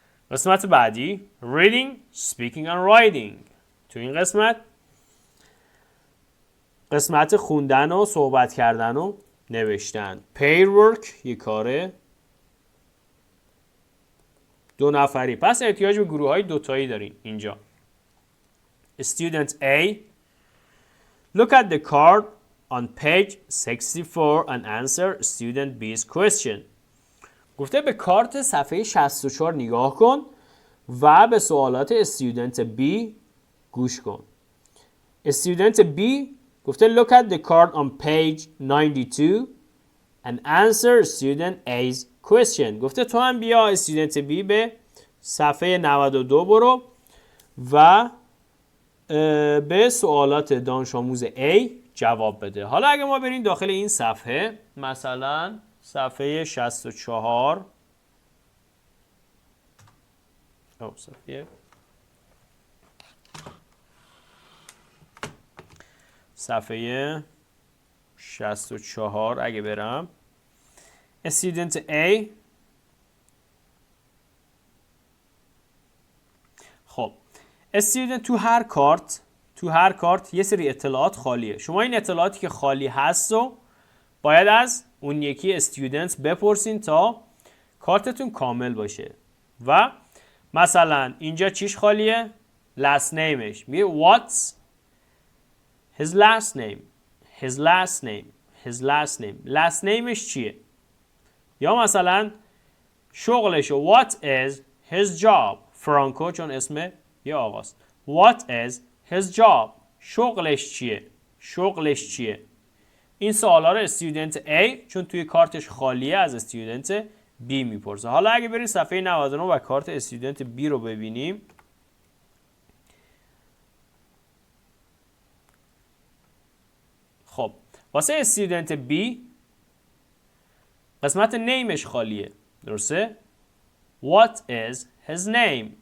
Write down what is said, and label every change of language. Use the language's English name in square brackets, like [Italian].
[Persian] قسمت بعدی [English] reading, speaking and writing. [Persian] تو این قسمت خوندن و صحبت کردن و نوشتن. [English] paid work [Persian] یه کاره 2 نفری. پس احتیاج به گروه های 2 تایی دارین اینجا. [English] Student A, look at the card on page 64 and answer student B's question. [Persian] گفته به کارت صفحه 64 نگاه کن و به سوالات استودنت B گوش کن. استودنت B گفته [English] look at the card on page 92 and answer student A's question. [Persian] گفته تو هم بیا استودنت B به صفحه 92 برو و به سوالات دانش آموز A جواب بده. حالا اگه ما بریم داخل این صفحه، مثلا صفحه 64 صفحه 64 اگه برم استودنت A. خب استودنت تو هر کارت یه سری اطلاعات خالیه. شما این اطلاعاتی که خالی هست و باید از اون یکی استودنت بپرسین تا کارتتون کامل باشه. و مثلا اینجا چیش خالیه؟ last nameش. میگه [English] what's his last name. his last name. his last name. [Persian] last nameش چیه؟ یا مثلا شغلشو [English] what is his job. [Persian] فرانکو چون اسم یه آقاست. [English] what is his job. [Persian] شغلش چیه؟ شغلش چیه؟ این سوالا رو استودنت A چون توی کارتش خالیه از استودنت B میپرسه. حالا اگه بریم صفحه 99 و کارت استودنت B رو ببینیم، خب واسه استودنت B قسمت نیمش خالیه. درسته؟ [English] What is his name.